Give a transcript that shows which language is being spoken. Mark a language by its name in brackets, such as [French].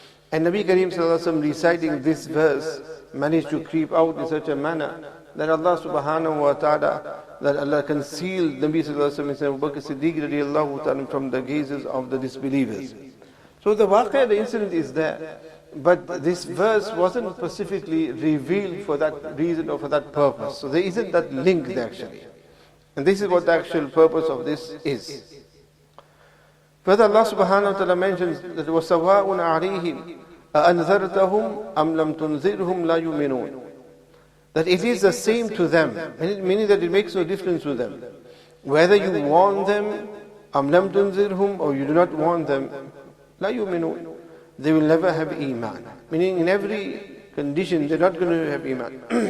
[English] And Nabi Kareem sallallahu alayhi wa sallam reciting this verse managed to creep out in such a manner that Allah subhanahu wa ta'ala, that Allah concealed Nabi sallallahu alayhi wa sallam and Abu Bakr Siddiq radiallahu ta'ala from the gazes of the disbelievers. So the waqia, the incident is there. But this verse wasn't specifically revealed for that reason or for that purpose. So there isn't that link there actually. And this is what the actual purpose of this is. Further, Allah subhanahu wa ta'ala mentions that [Arabic] وَسَوَاءٌ عَلَيْهِمْ أَأَنذَرْتَهُمْ أَمْ لَمْ تُنذِرْهُمْ لَا يُؤْمِنُونَ. [English] That it is the same to them, meaning that it makes no difference to them. Whether you warn them, [Arabic] أَمْ لَمْ تُنذِرْهُمْ, [English] or you do not warn them, [Arabic] لَا يُؤْمِنُونَ. [English] They will never have iman. Meaning in every condition they're not going to have iman.